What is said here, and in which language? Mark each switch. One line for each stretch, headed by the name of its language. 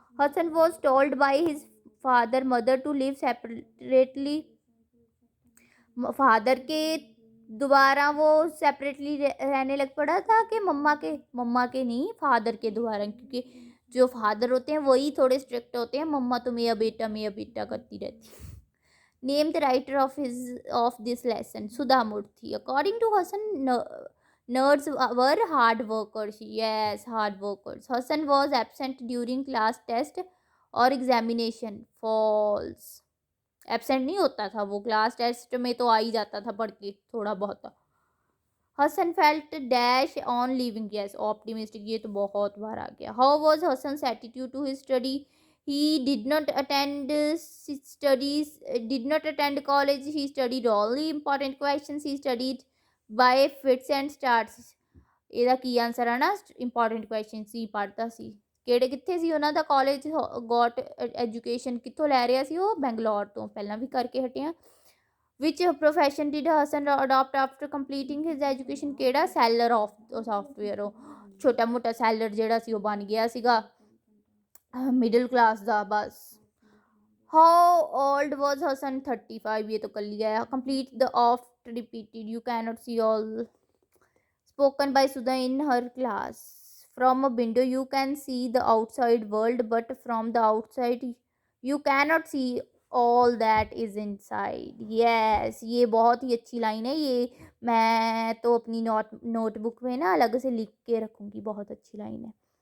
English: Hasan was told by his father mother to live separately,
Hindi: father के दोबारा वो separately रहने लग पड़ा था, कि मम्मा के नहीं, फादर के द्वारा, क्योंकि जो फादर होते हैं वही थोड़े स्ट्रिक्ट होते हैं, मम्मा तो मेरा बेटा करती रहती।
English: Name the writer of this lesson, Sudha Murthy. According to Hasan, nerds were hard workers, yes hard workers।
Hindi: Hasan
English: was absent during class test
Hindi: और एग्जामिनेशन, false, एबसेंट नहीं होता था वो, क्लास टेस्ट में तो आ ही जाता था पढ़ के थोड़ा बहुत।
English: Hasan felt dash on living, yes optimistic,
Hindi: ये तो बहुत बार आ गया।
English: how was Hasan's attitude to his study, he did not attend studies, did not attend college, he studied only important questions, he studied by fits and starts,
Punjabi: ਇਹਦਾ ਕੀ answer ਆ ਨਾ, important question ਸੀ ਪੜ੍ਹਦਾ ਸੀ। ਕਿਹੜੇ ਕਿੱਥੇ ਸੀ ਉਹਨਾਂ ਦਾ ਕਾਲਜ, ਗੋਟ ਐਜੂਕੇਸ਼ਨ ਕਿੱਥੋਂ ਲੈ ਰਿਹਾ ਸੀ ਉਹ, ਬੈਂਗਲੌਰ ਤੋਂ, ਪਹਿਲਾਂ ਵੀ ਕਰਕੇ ਹਟਿਆ।
English: which profession did Hasan adopt after completing his education,
Punjabi: ਕਿਹੜਾ,
English: seller of software,
Punjabi: ਉਹ ਛੋਟਾ ਮੋਟਾ ਸੈਲਰ ਜਿਹੜਾ ਸੀ ਉਹ ਬਣ ਗਿਆ ਸੀਗਾ मिडिल क्लास ਦਾ बस।
English: how old was Hasan, 35,
Hindi: ये तो कर लिया है।
English: Complete the oft repeated, you cannot see all, spoken by Sudha in her class. From a window you can see the outside world, but from the outside you cannot see all that is inside,
Hindi: yes ये बहुत ही अच्छी line है, ये मैं तो अपनी notebook में ना अलग से लिख के रखूँगी, बहुत अच्छी लाइन है।